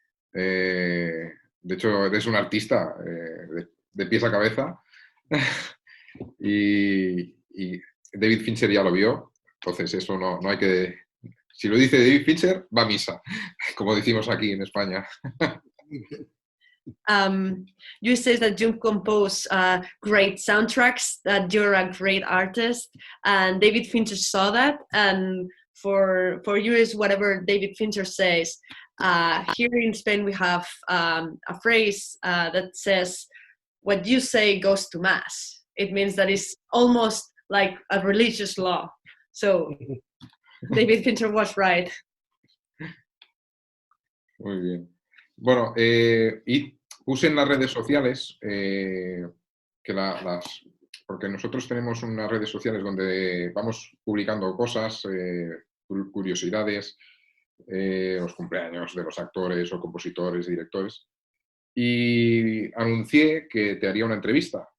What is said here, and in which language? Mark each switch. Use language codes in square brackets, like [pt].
[es] De hecho, eres un artista de pies a cabeza. y David Fincher ya lo vio. Entonces, eso no hay que... Si lo dice David Fincher, va a misa, como decimos aquí en España. [en] You say that you compose great soundtracks, that you're a great artist, and David Fincher saw that, and for you is whatever David Fincher says. Here in Spain we have a phrase that says, what you say goes to mass. It means that it's almost like a religious law. So David Fincher was right. [es] Muy bien. Bueno, y puse en las redes sociales que porque nosotros tenemos unas redes sociales donde vamos publicando cosas, curiosidades, los cumpleaños de los actores o compositores, directores, y anuncié que te haría una entrevista.